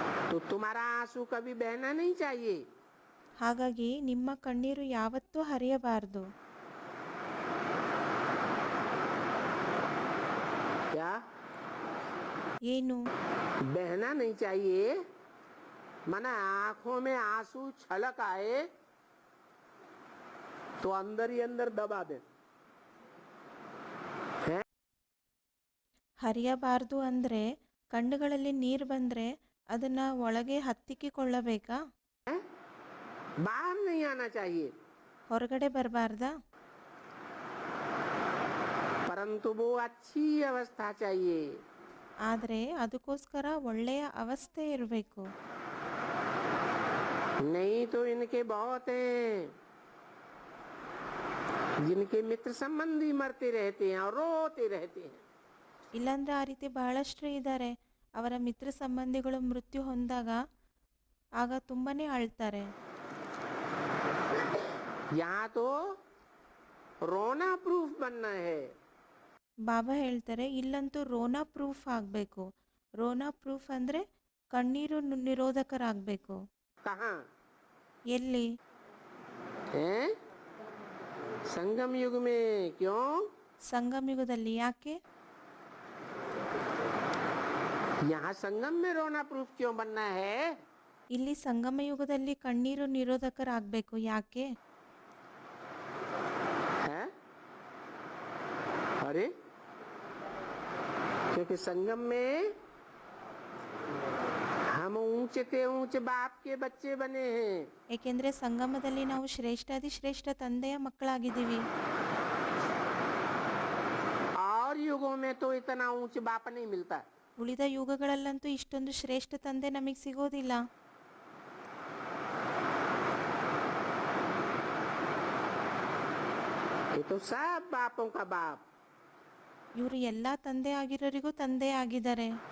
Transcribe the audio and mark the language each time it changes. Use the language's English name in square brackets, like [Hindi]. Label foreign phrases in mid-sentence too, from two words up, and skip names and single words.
[Hindi] तो तुम्हारा आंसू कभी बहना नहीं चाहिए। [Kannada] ಹಾಗಾಗಿ ನಿಮ್ಮ ಕಣ್ಣೀರು ಯಾವತ್ತೂ ಹರಿಯಬಾರದು. [Hindi] क्या [Kannada] ಏನು? [Hindi] बहना नहीं चाहिए, माना आंखों में आंसू छलक आए तो अंदर ही अंदर दबा दे। हैं? [Kannada] ಹರಿಯಬಾರದು ಅಂದರೆ ಕಣ್ಣುಗಳಲ್ಲಿ ನೀರು ಬಂದರೆ ಅದನ್ನು ಒಳಗೆ ಹತ್ತಿಕ್ಕಿಕೊಳ್ಳಬೇಕಾ? [Hindi] हैं? बाहर नहीं आना चाहिए, [Kannada] ಹೊರಗಡೆ ಬರಬಾರ್ದಾ? [Hindi] परंतु वो अच्छी अवस्था चाहिए। [Kannada] ಆದರೆ ಅದಕ್ಕೋಸ್ಕರ ಒಳ್ಳೆಯ ಅವಸ್ಥೆ ಇರಬೇಕು. [Hindi] नहीं तो इनके बहुत हैं जिनके मित्र संबंधी मरते रहते हैं और रोते रहते हैं। [Kannada] ಇಲ್ಲಾಂದ್ರೆ ಆ ರೀತಿ ಬಹಳಷ್ಟು ಇದ್ದಾರೆ. ಅವರ ಮಿತ್ರ ಸಂಬಂಧಿಗಳು ಮೃತ್ಯು ಹೊಂದಾಗ ಆಗ ತುಂಬಾನೇ ಅಳ್ತಾರೆ. [Hindi] यहाँ तो रोना प्रूफ बनना है। [Kannada] ಬಾಬಾ ಹೇಳ್ತಾರೆ ಇಲ್ಲಂತೂ ರೋನಾ ಪ್ರೂಫ್ ಆಗಬೇಕು. ರೋನಾ ಪ್ರೂಫ್ ಅಂದರೆ ಕಣ್ಣೀರು ನಿರೋಧಕರಾಗಬೇಕು. [Hindi] कहाँ [Kannada] ಎಲ್ಲಿ? [Hindi] हैं? संगम युग में। क्यों? [Kannada] ಸಂಗಮ ಯುಗದಲ್ಲಿ. ಯಾಕೆ? [Hindi] यहाँ संगम में रोना प्रूफ क्यों बनना है? [Kannada] ಇಲ್ಲಿ ಸಂಗಮ ಯುಗದಲ್ಲಿ ಕಣ್ಣೀರು ನಿರೋಧಕರಾಗಬೇಕು. ಯಾಕೆ? [Hindi] है? अरे क्योंकि संगम में हम ऊंचे से ऊंचे बाप के बच्चे बने हैं। [Kannada] ಏಕೆಂದರೆ ಸಂಗಮದಲ್ಲಿ ನಾವು ಶ್ರೇಷ್ಠಾದಿ ಶ್ರೇಷ್ಠ ತಂದೆಯ ಮಕ್ಕಳಾಗಿದ್ದೀವಿ. [Hindi] और युगों में तो इतना ऊंचे बाप नहीं मिलता। [Kannada] ಉಳಿದ ಯುಗಗಳಲ್ಲಂತೂ ಇಷ್ಟೊಂದು ಶ್ರೇಷ್ಠ ತಂದೆ ನಮಗೆ ಸಿಗೋದಿಲ್ಲ. [Hindi] ये तो सब बापों का बाप। [Kannada] ಇವರು ಎಲ್ಲ ತಂದೆ ಆಗಿರೋರಿಗೂ ತಂದೆ ಆಗಿದ್ದಾರೆ.